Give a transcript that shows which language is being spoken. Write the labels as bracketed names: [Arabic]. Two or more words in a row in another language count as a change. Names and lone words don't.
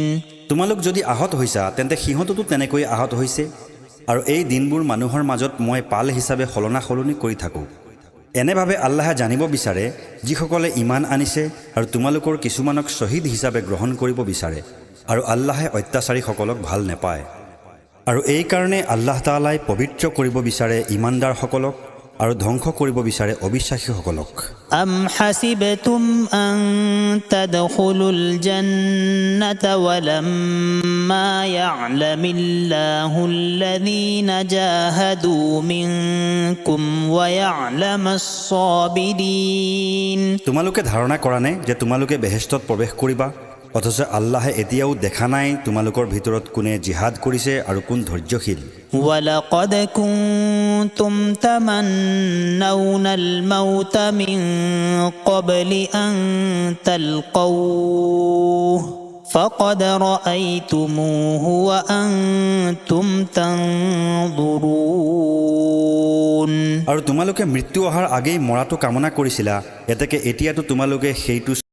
[Assamese] তোমালোক যদি আহত হৈছা তেন্তে সিহঁততো তেনেকৈ আহত হৈছে আৰু এই দিনবোৰ মানুহৰ মাজত মই পাল হিচাপে সলনি কৰি থাকোঁ এনেভাৱে আল্লাহে জানিব বিচাৰে যিসকলে ইমান আনিছে আৰু তোমালোকৰ কিছুমানক শ্বহীদ হিচাপে গ্ৰহণ কৰিব বিচাৰে আৰু আল্লাহে অত্যাচাৰীসকলক ভাল নেপায় আৰু এই কাৰণে আল্লাহ তাআলাই পবিত্ৰ কৰিব বিচাৰে ইমানদাৰসকলক আৰু ধ্বংস কৰিব বিচাৰে অবিশ্বাসীসকলক [Arabic] أم حسبتم أن تدخلوا الجنة ولما يعلم الله الذين جاهدوا منكم ويعلم الصابرين [Assamese] তোমালোকে ধাৰণা কৰা নে যে তোমালোকে বেহেশতত প্ৰৱেশ কৰিবা অথচ আল্লাহে এতিয়াও দেখা নাই তোমালোকৰ ভিতৰত কোনে জিহাদ কৰিছে আৰু কোন ধৈৰ্যশীল [Arabic] ولقد كنتم تمنون الموت من قبل أن تلقوه فقد رأيتموه وأنتم تنظرون [Assamese] আৰু তোমালোকে মৃত্যু অহাৰ আগেই মৰাটো কামনা কৰিছিলা এতেকে এতিয়াতো তোমালোকে সেইটো